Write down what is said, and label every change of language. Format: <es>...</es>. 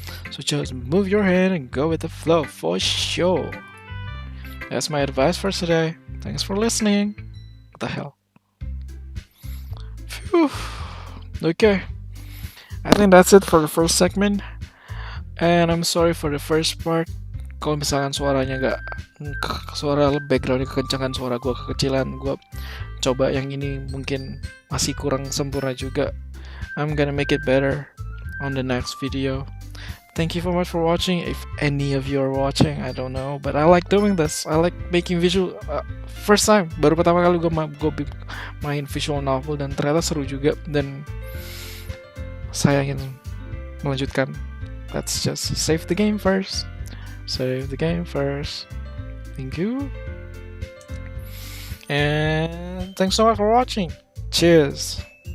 <en>So just move your hand and go with the flow for sure. That's my advice for today. Thanks for listening. What the hell? Phew. Okay. I think that's it for the first segment. And I'm sorry for the first part.</en> <id>Kalau misalkan suaranya nggak, suara backgroundnya kekencangan, suara gue kekecilan, gue coba yang ini mungkin masih kurang sempurna juga.</id> <en>I'm gonna make it better on the next video. Thank you so much for watching. If any of you are watching, I don't know, but I like doing this. I like making visual. First time,</en> <id>baru pertama kali gue main visual novel dan ternyata seru juga. Dan saya ingin melanjutkan.</id> <en>Let's just save the game first. Save the game first. Thank you. And thanks so much for watching. Cheers.</en>